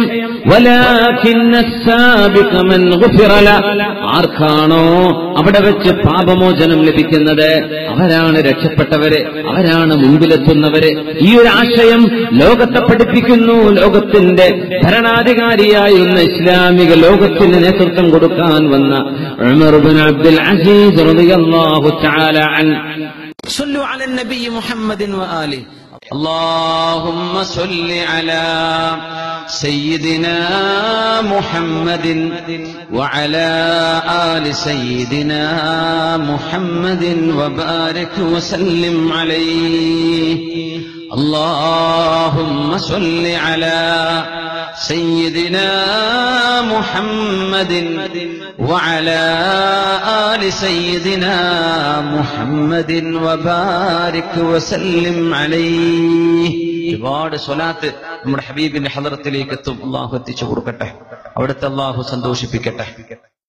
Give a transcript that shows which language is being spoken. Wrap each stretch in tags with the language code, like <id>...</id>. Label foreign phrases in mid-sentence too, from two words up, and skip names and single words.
<ar>ولكن السابق من غفر له,</ar> <ml>ആർക്കാണോ അവിടെ വെച്ച് പാപമോചനം ലഭിക്കുന്നത് അവരാണ് രക്ഷപ്പെട്ടവര്, അവരാണ് മുമ്പിലെത്തുന്നവര്. ഈ ഒരു ആശയം ലോകത്തെ പഠിപ്പിക്കുന്നു. ലോകത്തിന്റെ ഭരണാധികാരിയായിരുന്ന ഇസ്ലാമിക ലോകത്തിന് നേതൃത്വം കൊടുക്കാൻ വന്ന ഉമർ ഇബ്നു അബ്ദുൽ അസീസ്</ml> <ar>رضي الله تعالى عنه. صلوا على النبي محمد وآله. اللهم صل على سيدنا محمد وعلى آل سيدنا محمد وبارك وسلم عليه. اللهم صل على سيدنا محمد وعلى آل سيدنا محمد وبارك وسلم عليه.</ar> <ml>ഒരുപാട് സ്വലാത്ത് നമ്മുടെ ഹബീബിന്റെ ഹളറത്തിലേക്ക് എത്തും. അല്ലാഹു എത്തിച്ചു കൊടുക്കട്ടെ, അവിടുത്തെ അല്ലാഹു സന്തോഷിപ്പിക്കട്ടെ.</ml>